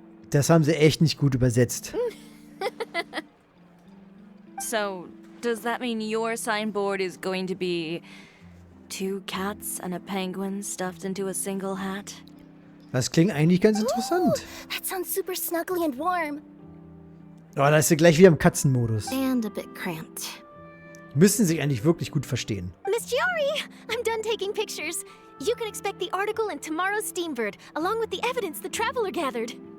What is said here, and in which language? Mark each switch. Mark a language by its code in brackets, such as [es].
[de] Das haben sie echt nicht gut übersetzt. [en] So, does that mean your signboard is going to be 2 cats and a penguin stuffed into a single hat? [de] Das klingt eigentlich ganz interessant. [en] That sounds super snuggly and warm. [de] Oh, da ist sie gleich wieder im Katzenmodus. [en] And a bit cramped. [de] Müssen sich eigentlich wirklich gut verstehen. [en] Miss Chiori, I'm done taking pictures. You can expect the article in tomorrow's Steambird, along with the evidence the Traveler gathered.